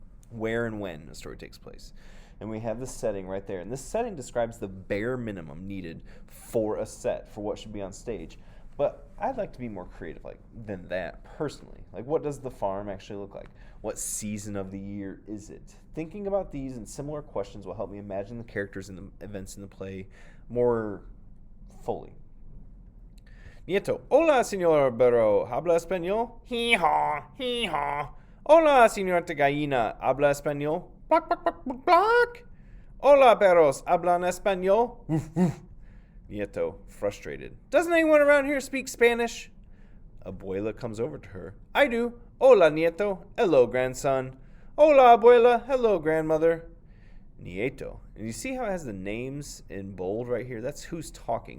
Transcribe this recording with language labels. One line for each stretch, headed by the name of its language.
English: Where and when a story takes place. And we have the setting right there. And this setting describes the bare minimum needed for a set, for what should be on stage. But I'd like to be more creative than that personally. Like, what does the farm actually look like? What season of the year is it? Thinking about these and similar questions will help me imagine the characters and the events in the play more fully.
Spanish: Nieto, hola, señor Burro, ¿habla español? Hee-haw, hee-haw. Hola, señor Gallina, ¿habla español? Block, block, block, block, block. Hola, perros, ¿hablan español?
English: Woof, woof. Nieto, frustrated. Doesn't anyone around here speak Spanish? Abuela comes over to her. I do.
Spanish: Hola, Nieto.
English: Hello, grandson.
Spanish: Hola, Abuela.
English: Hello, grandmother. Nieto. And you see how it has the names in bold right here? That's who's talking.